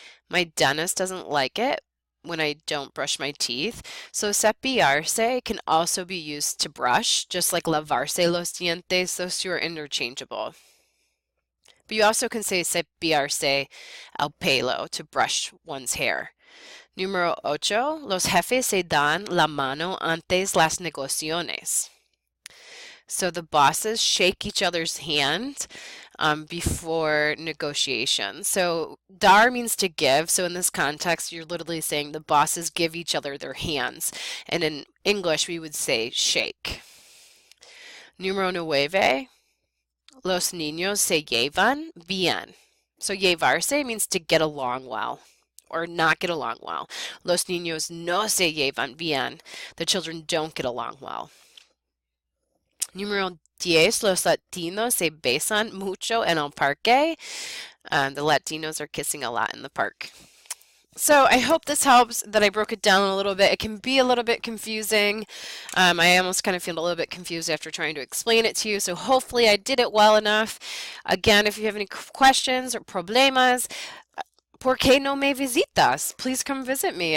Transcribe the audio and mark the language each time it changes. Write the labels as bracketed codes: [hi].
[en] My dentist doesn't like it when I don't brush my teeth. So cepillarse can also be used to brush, just like [es] lavarse los dientes. [en] Those two are interchangeable. But you also can say [es] cepillarse el pelo, [en] to brush one's hair. [es] Número 8. Los jefes se dan la mano antes las negociaciones. [en] So the bosses shake each other's hand before negotiation. So dar means to give. So in this context, you're literally saying the bosses give each other their hands. And in English, we would say shake. [es] Número 9. Los niños se llevan bien. [en] So llevarse means to get along well or not get along well. [es] Los niños no se llevan bien. [en] The children don't get along well. [es] Número 10. Los latinos se besan mucho en el parque. [en] The Latinos are kissing a lot in the park. So I hope this helps that I broke it down a little bit. It can be a little bit confusing. I almost kind of feel a little bit confused after trying to explain it to you. So hopefully I did it well enough. Again, if you have any questions or problemas, [es] ¿por qué no me visitas? [en] Please come visit me.